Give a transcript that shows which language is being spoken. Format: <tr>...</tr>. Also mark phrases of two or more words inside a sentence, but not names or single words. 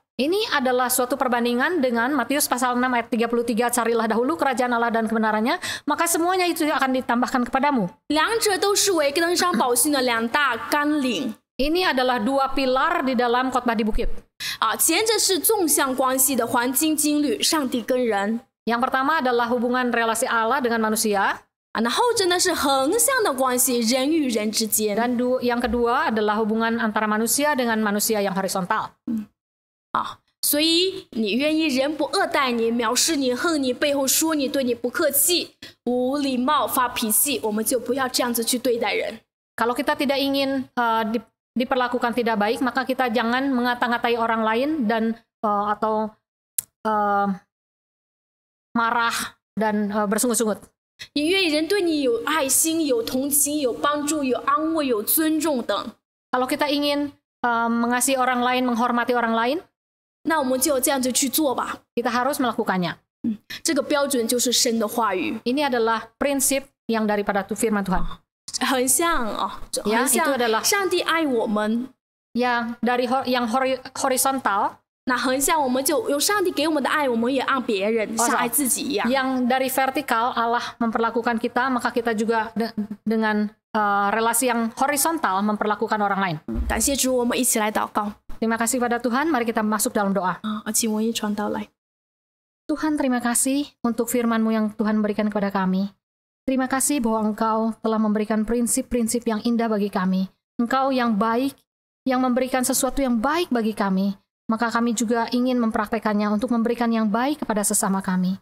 <id>Ini adalah suatu perbandingan dengan Matius pasal 6 ayat 33, carilah dahulu kerajaan Allah dan kebenarannya, maka semuanya itu akan ditambahkan kepadamu.</id> <zh>两者都是为登山宝训的两大纲领。</zh> <id>Ini adalah dua pilar di dalam khotbah di bukit.</id> <zh>前者是纵向关系的黄金经律，上帝跟人。</zh> <id>Yang pertama adalah hubungan relasi Allah dengan manusia.</id> <zh>那后者呢是横向的关系，人与人之间。</zh> <id>Dan yang kedua adalah hubungan antara manusia dengan manusia yang horizontal.</id> <zh>所以你愿意人不恶待你、藐视你、恨你、背后说你、对你不客气、无礼貌、发脾气，我们就不要这样子去对待人。</zh> <id>Kalau kita tidak ingin diperlakukan tidak baik, maka kita jangan mengata-ngatai orang lain dan atau marah dan bersungut-sungut.</id> <zh>你愿意人对你有爱心、有同情、有帮助、有安慰、有尊重等。</zh> <id>Kalau kita ingin mengasihi orang lain, menghormati orang lain,</id> <zh>那我们就这样子去做吧。</zh> <id>kita harus melakukannya.</id> <zh>这个标准就是神的话语，</zh> <id>Ini adalah prinsip yang daripada firman Tuhan.</id> <zh>很像</zh> <id>Ya,</id> <zh>很像</zh> <id>itu adalah</id> <zh>上帝爱我们。</zh> <id>Yang horizontal,</id> <zh>那横向我们就有上帝给我们的爱，我们也爱别人，像爱自己一样。</zh> <id>yang dari vertikal Allah memperlakukan kita, maka kita juga dengan relasi yang horizontal memperlakukan orang lain.</id> <zh>感谢主，我们一起来祷告。</zh> <id>Terima kasih pada Tuhan, mari kita masuk dalam doa.</id> <zh>请文艺传道来。</zh> <id>Tuhan, terima kasih untuk firman-Mu yang Tuhan berikan kepada kami. Terima kasih bahwa Engkau telah memberikan prinsip-prinsip yang indah bagi kami. Engkau yang baik, yang memberikan sesuatu yang baik bagi kami. Maka kami juga ingin mempraktekannya untuk memberikan yang baik kepada sesama kami.</id>